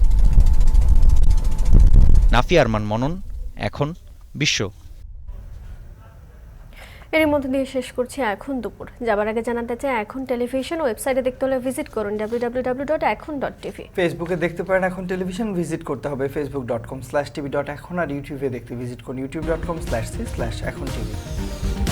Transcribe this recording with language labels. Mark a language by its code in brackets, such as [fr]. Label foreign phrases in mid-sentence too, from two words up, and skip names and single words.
[bn] নাফি আরমান মনন, এখন বিশ্ব। এর মধ্যে দিয়ে শেষ করছি এখন দুপুর। যাবার আগে জানাতে চাই এখন টেলিভিশন ওয়েবসাইটে দেখতে হলে ভিজিট করুন www.ekhon.tv। ফেসবুকে দেখতে পারেন এখন টেলিভিশন, ভিজিট করতে হবে facebook.com/tv.ekhon, আর ইউটিউবে দেখতে ভিজিট করুন youtube.com/c/ekhon tv।